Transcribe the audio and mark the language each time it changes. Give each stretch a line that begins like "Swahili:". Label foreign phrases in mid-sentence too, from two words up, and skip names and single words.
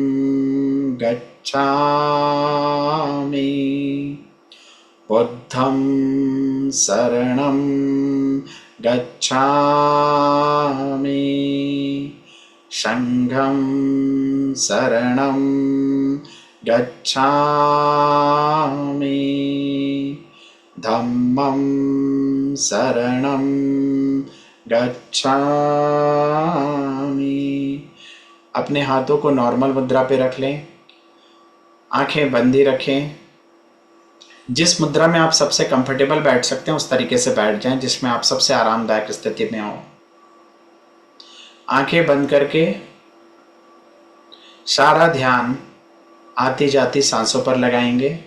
Pali: गच्छामि, बुद्धं शरणं गच्छामि, संघं शरणं गच्छामि, धम्मं शरणं गच्छामि।
Hindi: अपने हाथों को नॉर्मल मुद्रा पे रख लें, आंखें बंद ही रखें। जिस मुद्रा में आप सबसे कंफर्टेबल बैठ सकते हैं उस तरीके से बैठ जाएं जिसमें आप सबसे आरामदायक स्थिति में हो। आंखें बंद करके सारा ध्यान आती जाती सांसों पर लगाएंगे।